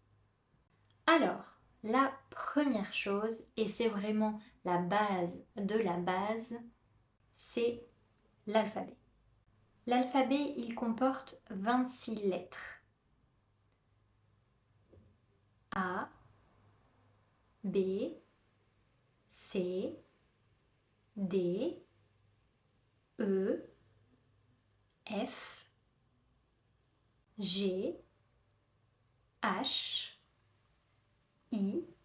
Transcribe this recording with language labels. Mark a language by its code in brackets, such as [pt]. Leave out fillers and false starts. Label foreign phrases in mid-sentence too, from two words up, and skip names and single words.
[fr] Alors, la première chose, et c'est vraiment la base de la base, c'est l'alphabet. L'alphabet, il comporte 26 lettres. A, B, C, D, E, F, G, H, I,